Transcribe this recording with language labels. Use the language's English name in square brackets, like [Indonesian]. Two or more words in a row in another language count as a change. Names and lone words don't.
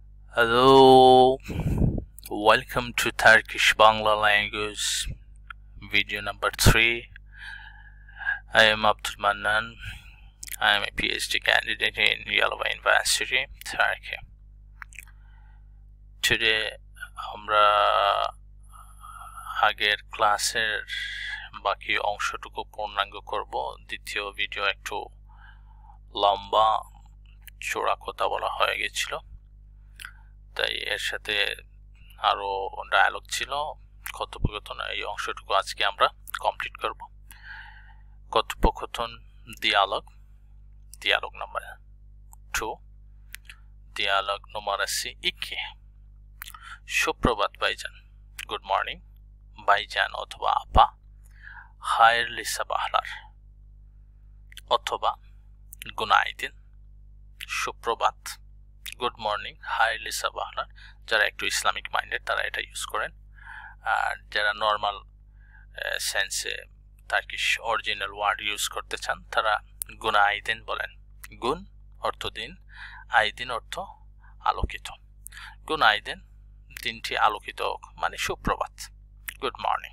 [English] Hello, welcome to Turkish Bangla language video number 3. I am Abdul Mannan. I am a PhD candidate in Yalova University, Turkey. [Bangla] Today আমরা আগের ক্লাসের বাকি অংশটুকু পূর্ণাঙ্গ করব। দ্বিতীয় ভিডিও একটু লম্বা চোরা কথা বলা হয়ে গেছিল, তাই এর সাথে আরো ডায়ালগ ছিল, কথোপকথন। এই অংশটুকু আজকে আমরা কমপ্লিট করব। কথোপকথন [English] dialog number 2, dialog numeracy 2। [Bangla] সুপ্রভাত ভাইজান, [English] good morning [Bangla] ভাইজান অথবা আপা, [Turkish] hayırlı sabahlar অথবা günaydın। [Bangla] সুপ্রভাত, [English] good morning, [Turkish] hayırlı sabahlar। [Bangla] যারা একটু [English] Islamic minded [Bangla] তারা এটা ইউজ করেন, আর যারা [English] normal sense Turkish original word use [Bangla] করতে চান তারা günaydın বলেন। গুন অর্থ দিন, আইদিন অর্থ আলোকিত। günaydın দিনটি আলোকিত হোক, মানে সুপ্রভাত, [English] good morning.